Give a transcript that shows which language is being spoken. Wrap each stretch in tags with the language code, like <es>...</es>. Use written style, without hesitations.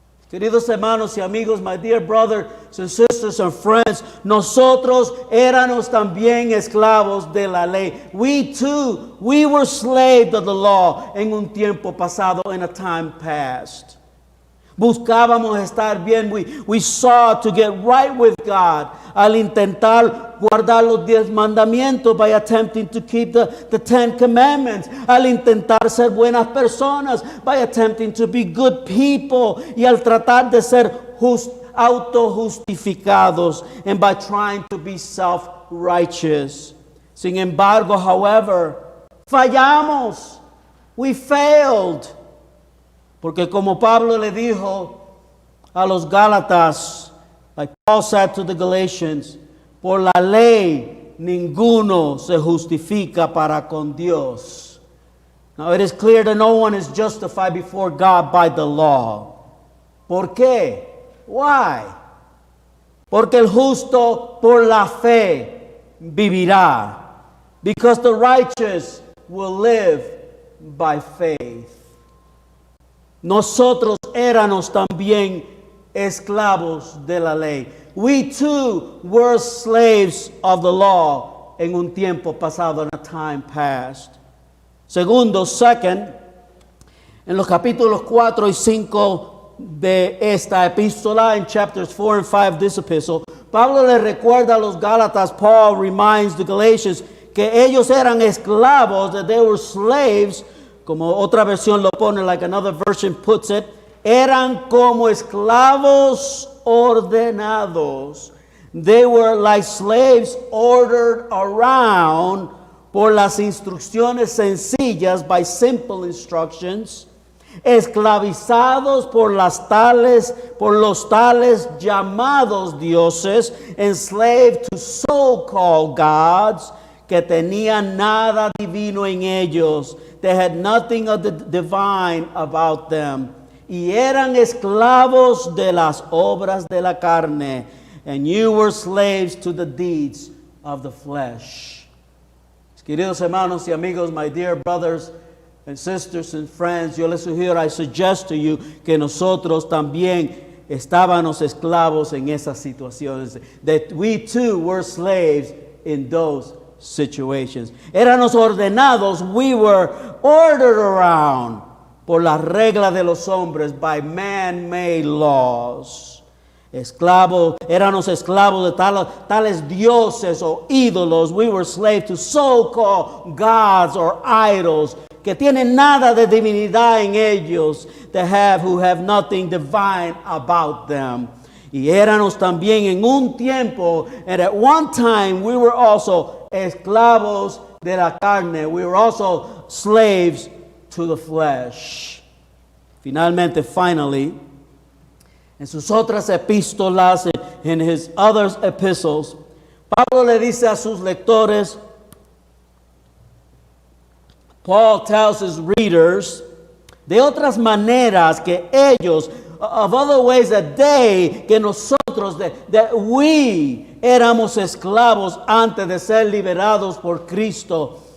<es>Queridos hermanos y amigos,</es> <en>my dear brothers and sisters and friends,</en> <es>nosotros éramos también esclavos de la ley.</es> <en>We too, we were slaves of the law</en> <es>en un tiempo pasado,</es> <en>in a time past.</en> <es>Buscábamos estar bien.</es> <en>We sought to get right with God</en> <es>al intentar guardar los 10 mandamientos,</es> <en>by attempting to keep the 10 commandments,</en> <es>al intentar ser buenas personas,</es> <en>by attempting to be good people,</en> <es>y al tratar de ser autojustificados,</es> <en>and by trying to be self-righteous.</en> <es>Sin embargo,</es> <en>however,</en> <es>fallamos.</es> <en>We failed.</en> <es>Porque como Pablo le dijo a los Gálatas,</es> <en>like Paul said to the Galatians,</en> <es>por la ley ninguno se justifica para con Dios.</es> <en>Now it is clear that no one is justified before God by the law.</en> <es>¿Por qué? Why? Porque el justo por la fe vivirá.</es> <en>Because the righteous will live by faith.</en> <es>Nosotros éramos también esclavos de la ley.</es> <en>We too were slaves of the law</en> <es>en un tiempo pasado,</es> <en>in a time past.</en> <es>Segundo, second, en los capítulos 4 y 5 de esta epístola,</es> <en>in chapters 4 and 5 of this epistle,</en> <es>Pablo le recuerda a los Gálatas,</es> <en>Paul reminds the Galatians,</en> <es>que ellos eran esclavos,</es> <en>that they were slaves.</en> <es>Como otra versión lo pone,</es> <en>like another version puts it,</en> <es>eran como esclavos ordenados.</es> <en>They were like slaves ordered around</en> <es>por las instrucciones sencillas,</es> <en>by simple instructions,</en> <es>esclavizados por los tales llamados dioses,</es> <en>enslaved to so-called gods,</en> <es>que tenían nada divino en ellos.</es> <en>They had nothing of the divine about them.</en> <es>Y eran esclavos de las obras de la carne.</es> <en>And you were slaves to the deeds of the flesh.</en> <es>Queridos hermanos y amigos,</es> <en>my dear brothers and sisters and friends,</en> <es>yo les sugiero,</es> <en>I suggest to you,</en> <es>que nosotros también estábamos esclavos en esas situaciones.</es> <en>That we too were slaves in those situations.</en> <es>Éramos ordenados,</es> <en>we were ordered around</en> <es>por la regla de los hombres,</es> <en>by man-made laws.</en> <es>Éramos esclavos de tales dioses o ídolos.</es> <en>We were slaves to so-called gods or idols,</en> <es>que tienen nada de divinidad en ellos,</es> <en>who have nothing divine about them.</en> <es>Y éramos también en un tiempo,</es> <en>and at one time we were also</en> <es>esclavos de la carne.</es> <en>We were also slaves to the flesh. Finally,</en> <es>en sus otras epístolas,</es> <en>in his other epistles,</en> <es>Pablo le dice a sus lectores,</es> <en>Paul tells his readers,</en> <es>de otras maneras que ellos,</es> <en>of other ways</en> <es>que nosotros,</es> <en>that we</en> <es>éramos esclavos antes de ser liberados por Cristo.</es>